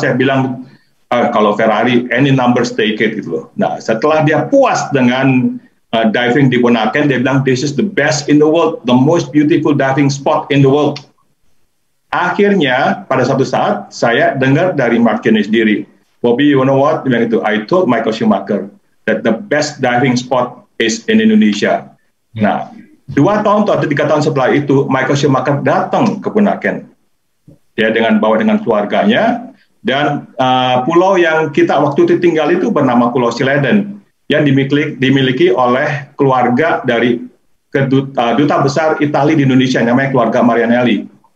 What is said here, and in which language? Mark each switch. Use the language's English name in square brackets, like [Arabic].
[Indonesian] Saya bilang, kalau Ferrari, [English] any numbers take it [Indonesian] gitu loh. Nah setelah dia puas dengan diving di Bunaken, dia bilang, [English] this is the best in the world, the most beautiful diving spot in the world. [Indonesian] Akhirnya pada satu saat saya dengar dari Mark Janney sendiri, Bobby, [English] you know what? Itu, I told Michael Schumacher that the best diving spot is in Indonesia. [Indonesian] Nah, 2 tahun atau 3 tahun setelah itu, Michael Schumacher datang ke Bunaken. Dia bawa dengan keluarganya, dan pulau yang kita waktu itu tinggal itu bernama Pulau Sileden, yang dimiliki oleh keluarga dari duta besar Italia di Indonesia, namanya keluarga Marianelli.